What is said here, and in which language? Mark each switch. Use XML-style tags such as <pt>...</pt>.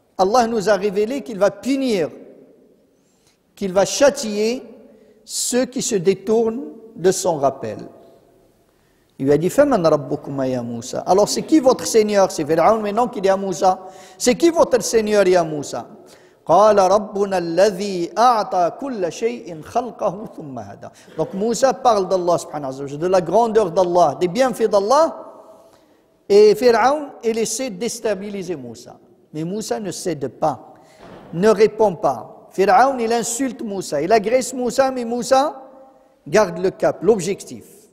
<fr>Allah nous a révélé qu'il va punir, qu'il va châtier ceux qui se détournent de son rappel. Il lui a dit,</fr> <ar>Faman rabbukuma ya Moussa.</ar> <fr>Alors c'est qui votre Seigneur? C'est Pharaon maintenant qui dit à Moussa, c'est qui votre Seigneur, ya Moussa?</fr> <ar>قال ربنا الذي أعطى كل شيء خلقه ثم هدى.</ar> <fr>Donc Moussa parle d'Allah subhanahu wa ta'ala, de la grandeur d'Allah, des bienfaits d'Allah. Et Pharaon, il essaie de déstabiliser Moussa. Mais Moussa ne cède pas, ne répond pas. Pharaon, il insulte Moussa, il agresse Moussa, mais Moussa garde le cap, l'objectif.</fr>